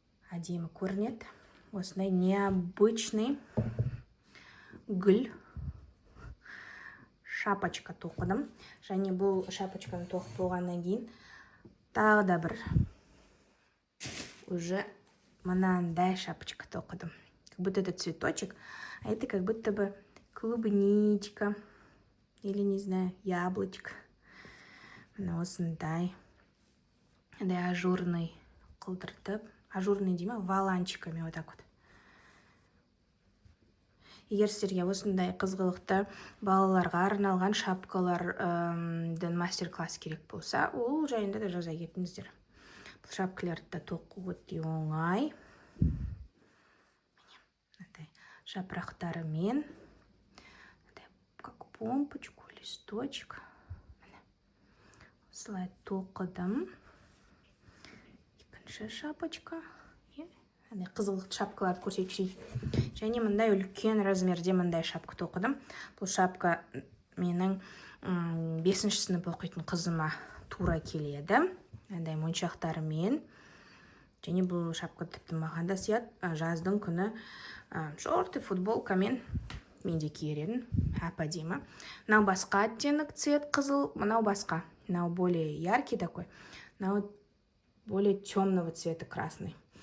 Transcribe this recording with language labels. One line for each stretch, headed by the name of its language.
Kazakh: Әдемі көрінеді. Осындай необычный гүл шапочка тоқыдым. Және бұл шапочканы тоқып болғаннан кейін тағы да бір уже мынандай шапочка тоқыдым.
Russian: Как будто это цветочек, а это как будто бы клубничка или, не знаю, яблочко.
Kazakh: Мына осындай ажурный қылдыртып, ажурный дейма,
Russian: валанчиками вот так вот.
Kazakh: Егер сіздерге осындай қызғылықты балаларға арналған шапкалардың мастер-класс керек болса, ол жайында да жаза кетіңіздер. Бұл шапкаларды тоқу өте оңай. Жапырақтарымен,
Russian: как помпочку, листочек.
Kazakh: Осылай тоқыдым. Екінші шапочка. Қызғылықты шапкаларды көрсетейін. Және мындай үлкен размерде мындай шапка тоқыдым. Бұл шапка менің 5-ші сынып оқитын қызыма тура келеді. Мындай моншақтарымен. Және бұл шапка тіпті маған да сияды. Жаздың күні шорты футболкамен мен де киер едім. Әп-әдемі. Мынау басқа оттенок цвет қызыл, мынау басқа.
Russian: Мынау более яркий такой. Мынау более темного цвета красный.